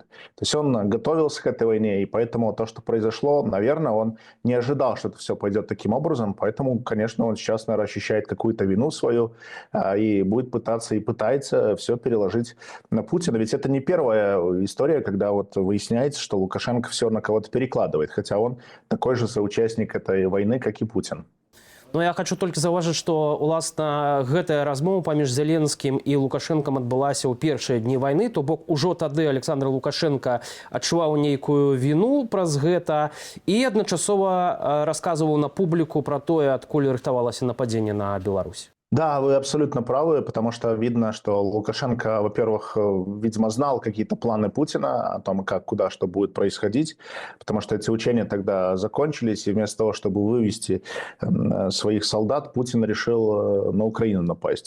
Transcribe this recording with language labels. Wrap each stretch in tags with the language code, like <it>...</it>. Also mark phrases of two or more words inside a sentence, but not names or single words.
<ru>То есть он готовился к этой войне, и поэтому то, что произошло, наверное, он не ожидал, что это все пойдет таким образом, поэтому, конечно, он сейчас, наверное, ощущает какую-то вину свою и будет пытаться и пытается все переложить на Путина. Ведь это не первая история, когда вот выясняется, что Лукашенко все на кого-то перекладывает, хотя он такой же соучастник этой войны, как и Путин.</ru> <be>Ну, я хочу толькі заўважыць, што, уласна, гэтая размова паміж Зеленскім і Лукашэнкам адбылася ў першыя дні вайны, то бок ужо тады Александр Лукашенко адчуваў нейкую віну праз гэта і адначасова расказваў на публіку пра тое, адкуль рыхтавалася нападзенне на Беларусь.</be> <ru>Да, вы абсолютно правы, потому что видно, что Лукашенко, во-первых, видимо, знал какие-то планы Путина о том, как, куда, что будет происходить, потому что эти учения тогда закончились, и вместо того, чтобы вывести своих солдат, Путин решил на Украину напасть.</ru>